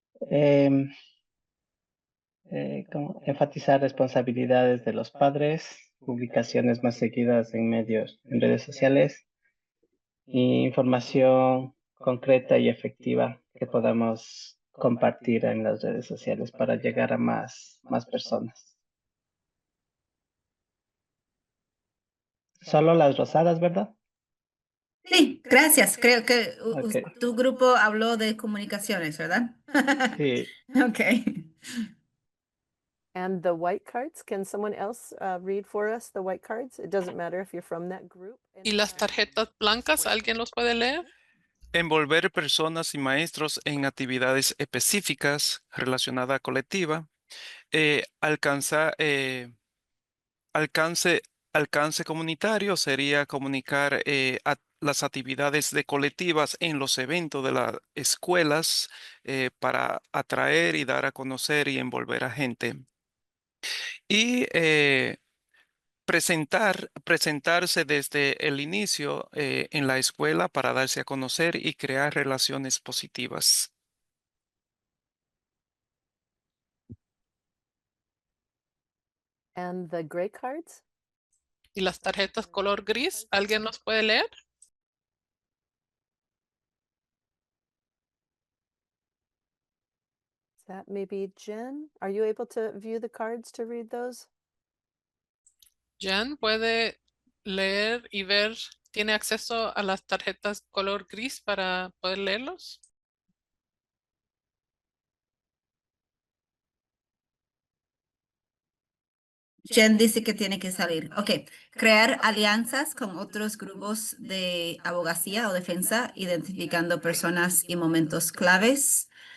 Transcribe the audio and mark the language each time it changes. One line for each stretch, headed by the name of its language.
Spanish: Em, enfatizar responsabilidades de los padres, publicaciones más seguidas en redes sociales, e información concreta y efectiva que podamos compartir en las redes sociales para llegar a más personas. Solo las rosadas, ¿verdad? Sí, gracias. Creo que Ok. tu grupo habló de comunicaciones, ¿verdad? Sí, Ok.
English: And the white cards, can someone else read for us the white cards? It doesn't matter if you're from that group.
Spanish: ¿Y las tarjetas blancas? ¿Alguien los puede leer? Envolver personas y maestros en actividades específicas relacionadas a colectiva. Alcance comunitario sería comunicar las actividades de colectivas en los eventos de las escuelas para atraer y dar a conocer y envolver a gente. Y presentarse desde el inicio en la escuela para darse a conocer y crear relaciones positivas.
English: And the gray cards?
Spanish: ¿Y las tarjetas color gris? ¿Alguien los puede leer?
English: Is that maybe Jen? Are you able to view the cards to read those?
Spanish: Jen puede leer y ver, ¿tiene acceso a las tarjetas color gris para poder leerlos? Jen dice que tiene que salir. Ok. Crear alianzas con otros grupos de abogacía o defensa, identificando personas y momentos claves.